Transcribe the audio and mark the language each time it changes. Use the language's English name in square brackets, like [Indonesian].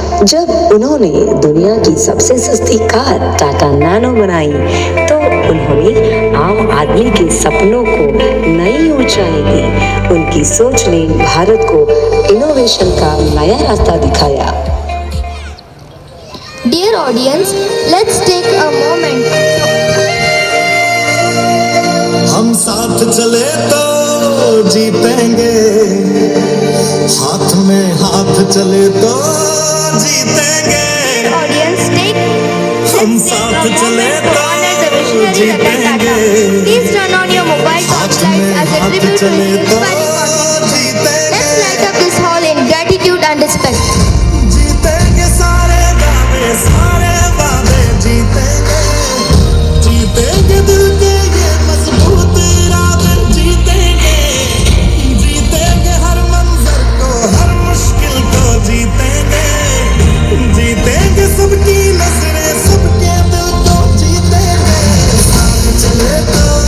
[Hindi] जब उन्होंने दुनिया की सबसे सस्ती कार टाटा नैनो बनाई तो उन्होंने आम आदमी के सपनों को नई ऊंचाई दी। उनकी सोच ने भारत को इनोवेशन का नया रास्ता दिखाया। [English] Dear audience, let's take a moment. [Hindi] हम साथ चले तो जीतेंगे हाथ में हाथ चले तो जीतेंगे [English] Audience, [Hindi] हम साथ चले तो जीतेंगे [English] please turn on your mobile torchlights as a tribute to his inspiring contribution. Let's light up this hall in gratitude and respect. [Hindi] जीतेंगे सारे गाने सारे वादे जीतेंगे जीतेंगे दिल के ये मजबूत इरादे जीतेंगे जीतेंगे हर मंजर को हर मुश्किल को जीतेंगे जीतेंगे सबकी नजरें सबके दिल को जीतेंगे साथ चले तो